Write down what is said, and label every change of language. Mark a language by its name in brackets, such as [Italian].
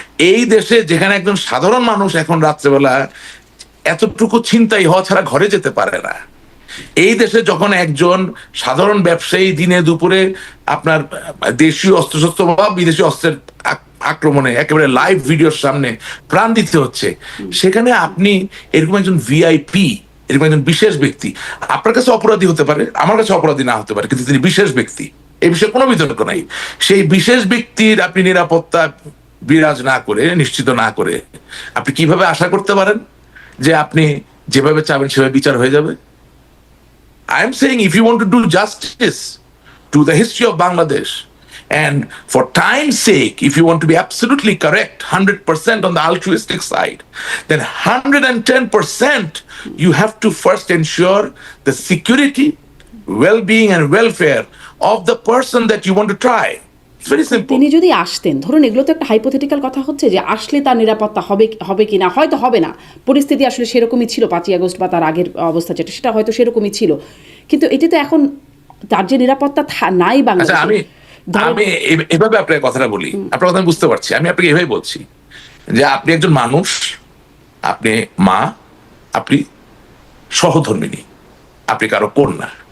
[Bangla] এই দেশে যেখানে একজন সাধারণ মানুষ এখন রাত্রেবেলা এতটুকু ছিনতাই হওয়া ছাড়া ঘরে যেতে পারে না, এই দেশে যখন একজন সাধারণ ব্যবসায়ী দিনে দুপুরে আপনার দেশীয় অস্ত্রশস্ত্র বা বিদেশি অস্ত্রের আক্রমণে একেবারে লাইভ ভিডিওর সামনে প্রাণ দিতে হচ্ছে, সেখানে আপনি এরকম একজন ভিআইপি, এরকম একজন বিশেষ ব্যক্তি, আপনার কাছে অপরাধী হতে পারে, আমার কাছে অপরাধী না হতে পারে, কিন্তু তিনি বিশেষ ব্যক্তি, এই বিষয়ে কোনো বিতর্ক নাই। সেই বিশেষ ব্যক্তির আপনি নিরাপত্তা বিরাজ না করে, নিশ্চিত না করে, আপনি কিভাবে আশা করতে পারেন যে আপনি যেভাবে চাবেন সেভাবে বিচার হয়ে যাবে? [English] I am saying if you want to do justice to the history of Bangladesh, and for time's sake, if you want to be absolutely correct, 100% on the altruistic side, then 110% you have to first ensure the security, well-being and welfare of the person that you want to try. It's very simple. [Bangla] তিনি যদি আসতেন, ধরুন এগুলো তো একটা hypothetical কথা হচ্ছে যে আসলে তার নিরাপত্তা হবে কি না, হয়তো হবে না, পরিস্থিতি আসলে সেরকমই ছিল 5ই আগস্ট বা তার আগের অবস্থা যেটা, সেটা হয়তো সেরকমই ছিল, কিন্তু এটি তো এখন তার যে নিরাপত্তা নাই আচ্ছা, বাংলাদেশে। আমি এভাবে আপনার কথাটা বলি, আপনার কথা আমি বুঝতে পারছি, আমি আপনাকে এভাবে বলছি যে আপনি একজন মানুষ, আপনি মা, আপনি সহধর্মিণী, আপনি কারো কন্যা।